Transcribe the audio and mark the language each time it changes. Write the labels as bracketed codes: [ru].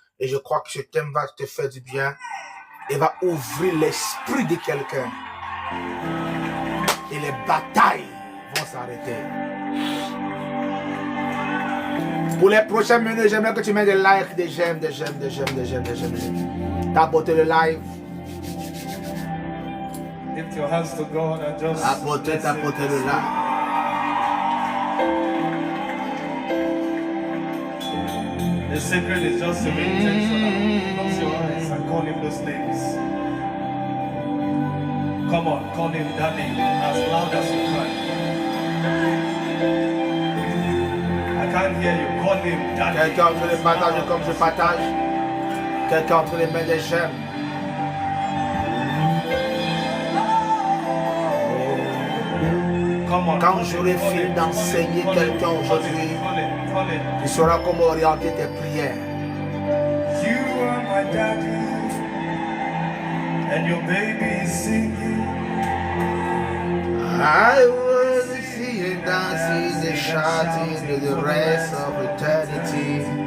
[fr] Et je crois que ce thème va te faire du bien et va ouvrir l'esprit de quelqu'un. Et les batailles vont s'arrêter. Pour les prochaines minutes, j'aimerais que tu mettes des likes, des j'aime, des j'aime, des j'aime, des j'aime, des j'aime. Tapoter le live. [en] Lift your hands to God and just [fr] Tapoter le live. [en] The secret is just to be intentional. Close your eyes and call him those names. Come on, call him Daddy as loud as you can. I can't hear you. Call him Daddy. [fr] Quelqu'un entre les partages comme je partage. Quelqu'un entre les mains des j'aime. Quand j'aurai fini d'enseigner quelqu'un aujourd'hui, tu sauras comment orienter tes prières. [en] You are my daddy, and your baby is singing. I was seeing, dancing, and shouting to the rest of eternity.